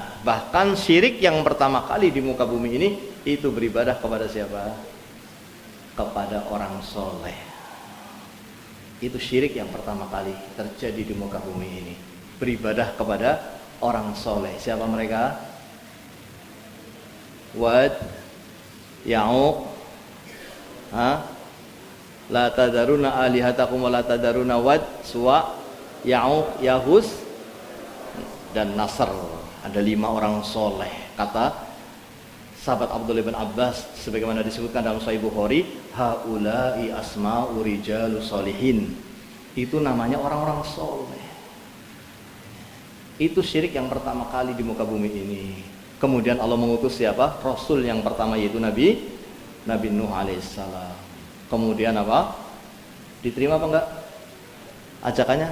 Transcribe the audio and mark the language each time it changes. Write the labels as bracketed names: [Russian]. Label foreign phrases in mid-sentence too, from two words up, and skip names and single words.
[Indonesian] Bahkan syirik yang pertama kali di muka bumi ini itu beribadah kepada siapa? Kepada orang soleh. Itu syirik yang pertama kali terjadi di muka bumi ini, beribadah kepada orang soleh. Siapa mereka? [Arabic] ودّ، يعوق، لا تذرنّ آلهتكم ولا تذرنّ ودّ، سواع، يعوق، يغوث, [Indonesian] dan Nasr. Ada 5 orang soleh. Kata sahabat Abdullah bin Abbas, sebagaimana disebutkan dalam Sahih Bukhari, [Arabic] هؤلاء أسماء رجال صالحين. [Indonesian] Itu namanya orang-orang soleh. Itu syirik yang pertama kali di muka bumi ini. Kemudian Allah mengutus siapa? Rasul yang pertama, yaitu Nabi Nuh alaihissalam. Kemudian apa? Diterima apa enggak ajakannya?